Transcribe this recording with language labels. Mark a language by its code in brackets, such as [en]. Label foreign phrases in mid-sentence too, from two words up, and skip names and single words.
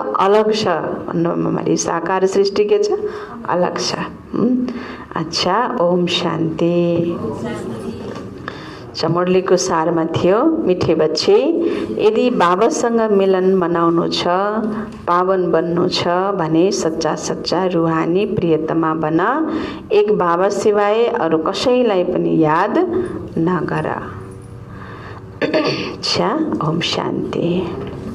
[ne] अलग छ भन्नु, साकार सृष्टि के छ? अलग छ। अच्छा, ओम शान्ति। मुरलीको सारमा थियो, [hi] मिठे बच्चे, [ne] यदि बाबासँग मिलन मनाउनु छ, पावन बन्नु छ भने सच्चा सच्चा रूहानी प्रियतमा बन। एक बाबा सिवाय अरू कसैलाई पनि याद नगर। [hi] अच्छा, ओम शान्ति।